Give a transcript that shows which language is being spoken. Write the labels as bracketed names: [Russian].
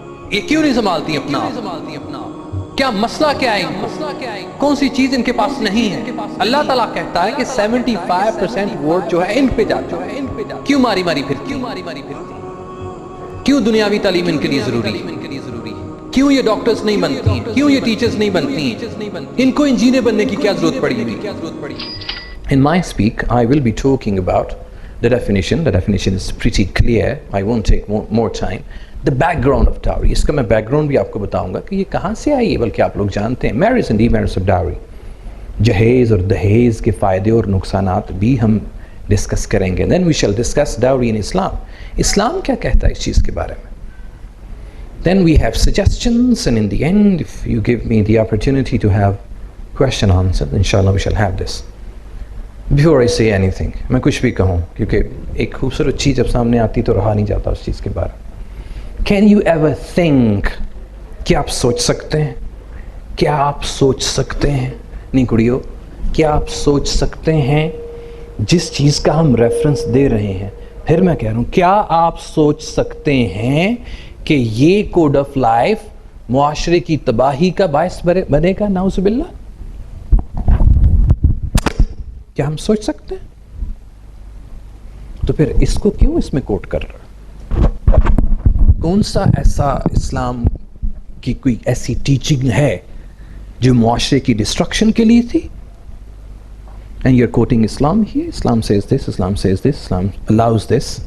[Urdu] یہ کیوں نہیں سنبھالتی اپنا آپ؟ کیا مسئلہ کیا ہے ان کو؟ کون سی چیز ان کے پاس نہیں ہے؟ اللہ تعالیٰ کہتا ہے کہ 75% ووٹ جو ہے ان پہ جاتا ہے. کیوں ماری پھرتی؟ کیوں دنیاوی تعلیم ان کے لیے ضروری ہے؟ کیوں یہ ڈاکٹرز نہیں بنتی ہیں؟ کیوں یہ ٹیچرز نہیں بنتی ہیں؟ ان کو انجینئر بننے کی کیا ضرورت پڑی ہوئی؟ [English] In my speak, I will be talking about the definition. The definition is pretty clear. I won't take more time. The background of dowry. [Urdu] اس کا میں بیک گراؤنڈ بھی آپ کو بتاؤں گا کہ یہ کہاں سے آئی ہے, بلکہ آپ لوگ جانتے ہیں. [English] Marriage and demerits of dowry. [Urdu] جہیز اور دہیز کے فائدے اور نقصانات بھی ہم ڈسکس کریں گے. [English] Then we shall discuss dowry in Islam. [Urdu] اسلام کیا کہتا ہے اس چیز کے بارے میں. [English] Then we have suggestions, and in the end, if you give me the opportunity to have question answered, inshallah we shall have this. Before I say anything, [Urdu] میں کچھ بھی کہوں, کیونکہ ایک خوبصورت چیز جب سامنے آتی تو رہا نہیں جاتا اس چیز کے بارے میں. [English] Can you ever think, [Urdu] کیا آپ سوچ سکتے ہیں, کیا آپ سوچ سکتے ہیں, نہیں کڑیو, کیا آپ سوچ سکتے ہیں جس چیز کا ہم ریفرنس دے رہے ہیں, پھر میں کہہ رہا ہوں, کیا آپ سوچ سکتے ہیں کہ یہ کوڈ آف لائف معاشرے کی تباہی کا باعث بنے گا؟ نعوذ باللہ. کیا ہم سوچ سکتے ہیں؟ تو پھر اس کو کیوں اس میں کوٹ کر رہا؟ کون سا ایسا اسلام کی کوئی ایسی ٹیچنگ ہے جو معاشرے کی ڈسٹرکشن کے لیے تھی؟ [English] And you're quoting Islam here. Islam says this, Islam says this, Islam allows this.